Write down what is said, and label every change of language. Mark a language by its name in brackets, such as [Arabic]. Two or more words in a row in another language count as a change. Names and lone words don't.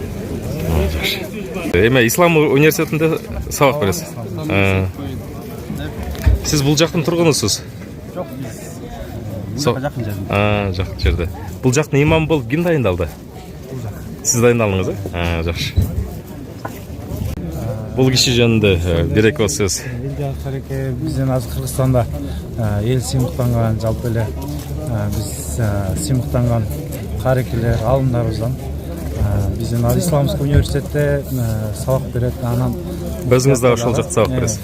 [Kazakh] Эме Ислам университетінде сабақ бересіз. Сіз бұл жақтың тұрғынысыз? Жоқ, жақын жерде. Жақын жерде. Бұл жақтың имамы болып кім дайындалды? Сіз дайындалдыңыз, жақсы. [Kyrgyz] Бұл киши жөнүндө бир-эки сөз. Биздин азыр Кыргызстанда эл сыймыктанган, жалпы эле биз сыймыктанган карекелер, алымдарыбыздан биздин Исламский университетте сабак берет. Анан өзүңүз да ошол жакта сабак бересиз.